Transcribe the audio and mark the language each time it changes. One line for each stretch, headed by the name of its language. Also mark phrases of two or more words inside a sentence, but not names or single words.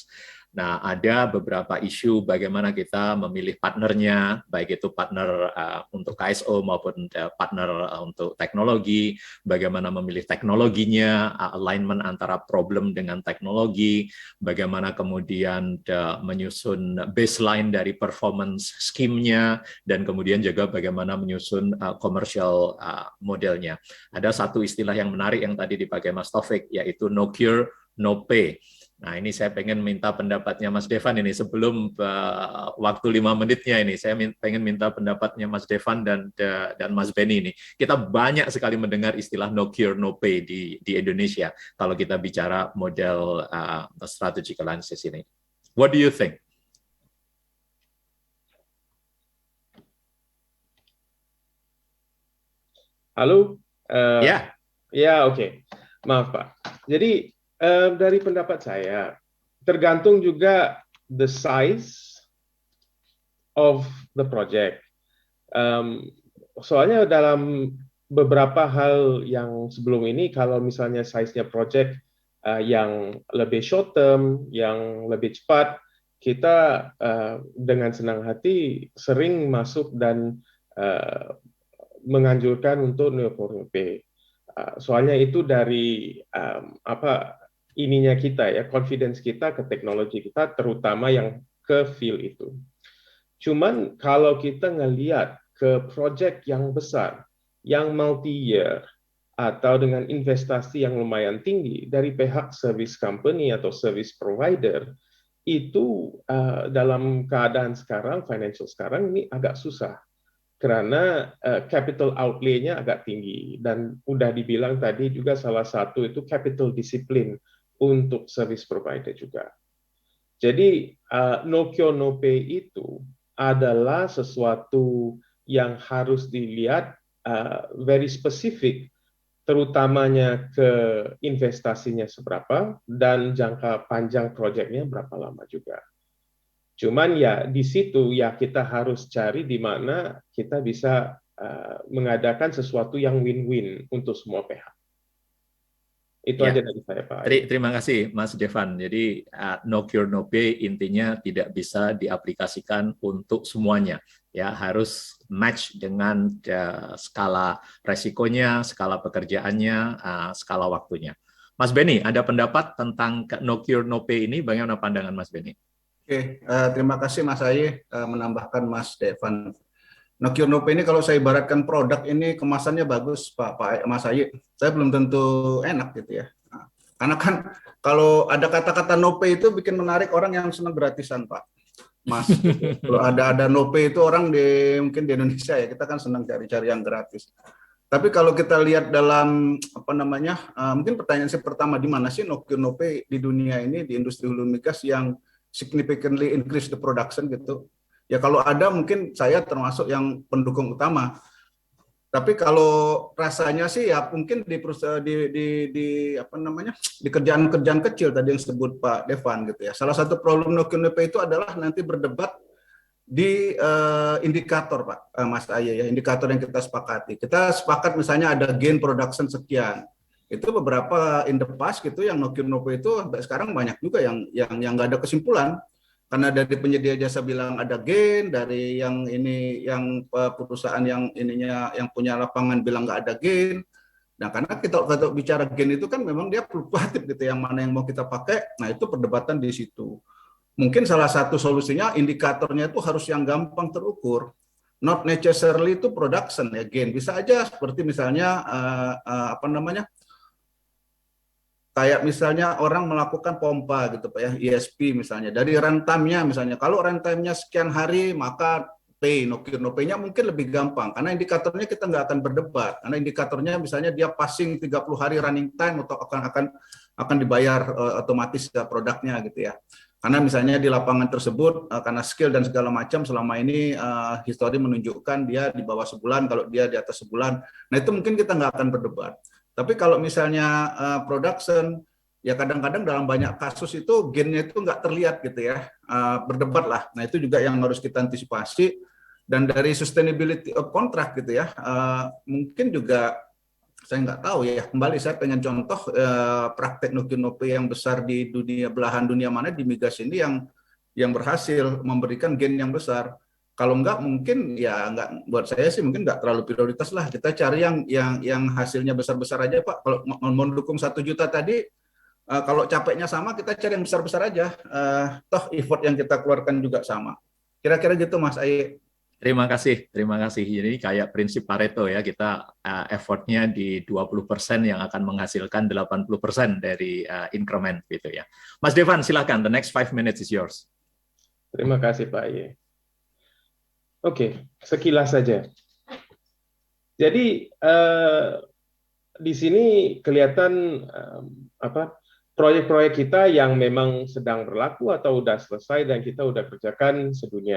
Indonesian: Nah, ada beberapa isu bagaimana kita memilih partnernya, baik itu partner untuk KSO maupun partner untuk teknologi, bagaimana memilih teknologinya, alignment antara problem dengan teknologi, bagaimana kemudian menyusun baseline dari
English: performance scheme-
Indonesian: nya, dan kemudian juga bagaimana menyusun
English: commercial modelnya.
Indonesian: Ada satu istilah yang menarik yang tadi dipakai Mas Taufik, yaitu
English: no cure, no pay.
Indonesian: Nah, ini saya pengen minta pendapatnya Mas Devan ini sebelum waktu 5 menitnya ini. Saya pengen minta pendapatnya Mas Devan dan Mas Benny ini. Kita banyak sekali mendengar istilah
English: no cure, no pay
Indonesian: di Indonesia kalau kita bicara model
English: strategic alliances
Indonesian: ini.
English: What do you think?
Indonesian: Halo? Ya. Ya, oke. Maaf, Pak. Jadi, dari pendapat saya, tergantung juga
English: the size of the project.
Indonesian: Soalnya dalam beberapa hal yang sebelum ini, kalau misalnya size-nya project yang lebih
English: short term,
Indonesian: yang lebih cepat, kita dengan senang hati sering masuk dan menganjurkan untuk
English: no-cure-no-pay.
Indonesian: Soalnya itu dari ininya kita ya, confidence kita ke teknologi kita, terutama yang ke field itu. Cuman kalau kita ngelihat ke project yang besar, yang multi-year, atau dengan investasi yang lumayan tinggi dari pihak
English: service company
Indonesian: atau
English: service provider,
Indonesian: itu dalam keadaan sekarang, financial sekarang ini agak susah. Karena
English: capital outlay-
Indonesian: nya agak tinggi. Dan udah dibilang tadi juga salah satu itu
English: capital discipline
Indonesian: untuk
English: service provider
Indonesian: juga. Jadi
English: no cure no pay
Indonesian: itu adalah sesuatu yang harus dilihat
English: very specific,
Indonesian: terutamanya ke investasinya seberapa dan jangka panjang proyeknya berapa lama juga. Cuman ya di situ ya kita harus cari di mana kita bisa mengadakan sesuatu yang win-win untuk semua pihak. Itu Ya. aja dari saya, Pak. Terima kasih, Mas Devan. Jadi,
English: no cure, no pay
Indonesian: intinya tidak bisa diaplikasikan untuk semuanya. Ya, harus match dengan skala resikonya, skala pekerjaannya, skala waktunya. Mas Benny, ada pendapat tentang
English: no cure, no pay
Indonesian: ini? Bagaimana pandangan Mas Benny? Oke, terima kasih Mas Aye menambahkan Mas Devan.
English: No cure no pay
Indonesian: ini kalau saya ibaratkan produk ini kemasannya bagus Pak Mas Aye, saya belum tentu enak gitu ya. Nah, karena kan kalau ada kata-kata
English: no pay
Indonesian: itu bikin menarik orang yang senang gratisan Pak Mas. Kalau ada
English: no pay
Indonesian: itu orang mungkin di Indonesia ya kita kan senang cari-cari yang gratis. Tapi kalau kita lihat dalam mungkin pertanyaan saya pertama, di mana sih
English: no cure no pay
Indonesian: di dunia ini, di industri hulu migas yang
English: significantly increase the production
Indonesian: gitu. Ya kalau ada mungkin saya termasuk yang pendukung utama. Tapi kalau rasanya sih ya mungkin di kerjaan-kerjaan kecil tadi yang disebut Pak Devan gitu ya. Salah satu problem
English: no cure no pay
Indonesian: itu adalah nanti berdebat di indikator Pak Mas Aye ya, indikator yang kita sepakati. Kita sepakat misalnya ada
English: gain production
Indonesian: sekian. Itu beberapa
English: in the past
Indonesian: gitu yang
English: no cure no pay
Indonesian: itu sampai sekarang banyak juga yang nggak ada kesimpulan. Karena dari penyedia jasa bilang ada gain, dari yang perusahaan yang punya lapangan bilang nggak ada gain. Nah, karena kita bicara gain itu kan memang dia fluktuatif gitu, yang mana yang mau kita pakai. Nah, itu perdebatan di situ. Mungkin salah satu solusinya indikatornya itu harus yang gampang terukur.
English: not necessarily
Indonesian: itu production ya gain. Bisa aja seperti misalnya apa namanya, kayak misalnya orang melakukan pompa gitu Pak ya, ESP misalnya, dari runtime-nya misalnya, kalau runtime-nya sekian hari maka pay,
English: no cure no pay-
Indonesian: nya mungkin lebih gampang, karena indikatornya kita nggak akan berdebat, karena indikatornya misalnya dia passing 30 hari
English: running time
Indonesian: atau akan dibayar otomatis ke produknya gitu ya. Karena misalnya di lapangan tersebut, karena skill dan segala macam selama ini history menunjukkan dia di bawah sebulan, kalau dia di atas sebulan, nah itu mungkin kita nggak akan berdebat. Tapi kalau misalnya production, ya kadang-kadang dalam banyak kasus itu gain-nya itu nggak terlihat gitu ya, berdebat lah. Nah itu juga yang harus kita antisipasi. Dan dari
English: sustainability of contract
Indonesian: gitu ya, mungkin juga saya nggak tahu ya. Kembali saya pengen contoh praktek
English: no-cure-no-pay
Indonesian: yang besar di dunia, belahan dunia mana di migas ini yang berhasil memberikan gain yang besar. Kalau enggak mungkin ya enggak, buat saya sih mungkin enggak terlalu prioritas lah. Kita cari yang hasilnya besar-besar aja Pak. Kalau mau mendukung 1 juta tadi, kalau capeknya sama kita cari yang besar-besar aja. Toh effort yang kita keluarkan juga sama. Kira-kira gitu Mas Ayi. Terima kasih, terima kasih. Jadi kayak prinsip Pareto ya, kita effortnya di 20% yang akan menghasilkan 80% dari increment gitu ya. Mas Devan, silakan.
English: The next 5 minutes is yours.
Indonesian: Terima kasih Pak Ye. Oke, sekilas saja. Jadi di sini kelihatan proyek-proyek kita yang memang sedang berlaku atau sudah selesai dan kita sudah kerjakan sedunia.